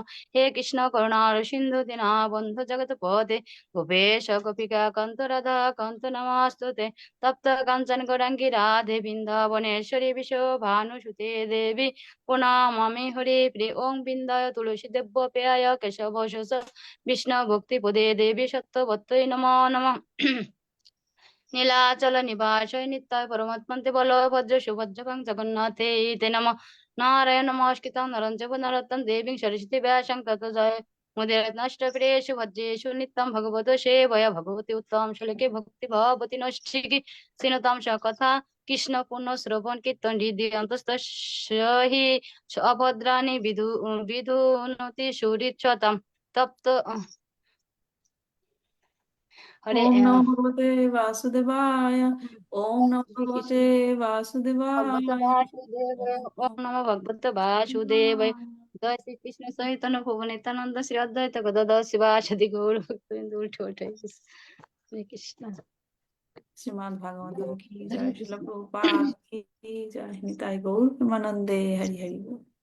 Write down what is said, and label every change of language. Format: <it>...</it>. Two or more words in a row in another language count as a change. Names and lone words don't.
<sa>हे कृष्ण करुणा सिंधु दीनबंधु जगतपते, गोपेश गोपिका कांत राधा कांत नमस्तुते। तप्त कांचन गौरांगी राधे वृंदावनेश्वरी विश्वभानुसुते देवी प्रणमामि हरि प्रिय। ओं बिंदाय तुलसी देव प्रियाय केशव विष्णु भक्ति पदे देवी सत्यवत्यै नमो नमः। নীলাচল নিবাসায় নিত্যায় পরমাত্মন্তে বলভদ্র সুভদ্রকাং জগন্নাথে তে নমঃ। নারায়ণ নমস্কৃতং নরং চৈব নরোত্তমং দেবীং সরস্বতী ব্যাসং ততো জয় মুদিরত্নষ্টপ্রিয়েষু ভদ্রেষু নিত্যং ভগবতো সেবয়া ভগবতি উত্তম শ্লোকে ভক্তি ভবতি নৈষ্ঠিকি শ্রীণতাম সকথা কৃষ্ণ পুণ্য শ্রবণ কীর্তন হৃদি অন্তস্তস্য অভদ্রাণি বিধুনতি সুহৃচ্ছতাম তপ্ত। হরে ওম নমো ভগবতে বাসুদেবায়। ওম নমো হরে ভগবতে কৃষ্ণ ভগবত বাসুদেবায়। বাসুদেব, ওম নমো ভগবত বাসুদেব। জয় শ্রীকৃষ্ণ চৈতন্য প্রভু নিত্যানন্দ শ্রী অদ্বৈত গদাধর শিবাসাদি গৌর ভক্তবৃন্দ।</sa> <bn>উঠে উঠে হরে কৃষ্ণ। শ্রীমদ্ ভাগবতম</bn> <hi>की जय,</hi> <bn>শিল প্রভুপাদ</bn> <hi>की जय,</hi> <bn>নিতাই গৌর প্রেমানন্দে হরি হরি বল।</bn>